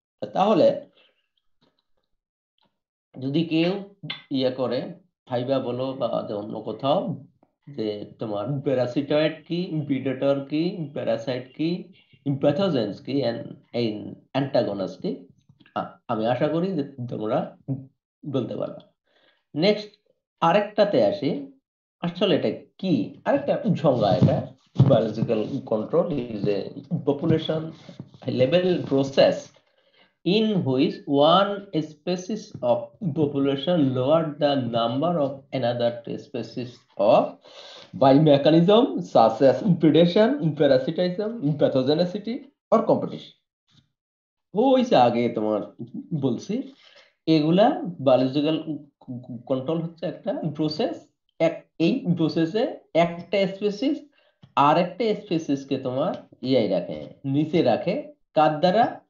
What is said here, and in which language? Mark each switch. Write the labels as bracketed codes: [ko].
[bn] তাহলে যদি কেউ করে ফাইবা বলো বা অন্য কোথাও, যে তোমার প্যারাসিটয়েড কি, প্রিডেটর কি, প্যারাসাইট কি, প্যাথোজেন্স কি, অ্যান্টাগনিস্ট কি, আমি আশা করি যে তোমরা বলতে পারবে। নেক্সট আরেকটাতে আসি, আসলে এটা কি? আরেকটা সংজ্ঞা, এটা [en] Biological control is a population level process in which one species of population lower the number of another species of by mechanism such as predation, parasitism, pathogenicity or competition. [bn] ওই যে আগে তোমার বলছি, এগুলা বায়োলজিক্যাল কন্ট্রোল হচ্ছে একটা process. এই প্রসেসে একটা স্পেসিস আর একটা স্পেসিসকে তোমার রাখে, নিচে রাখে। কার দ্বারা?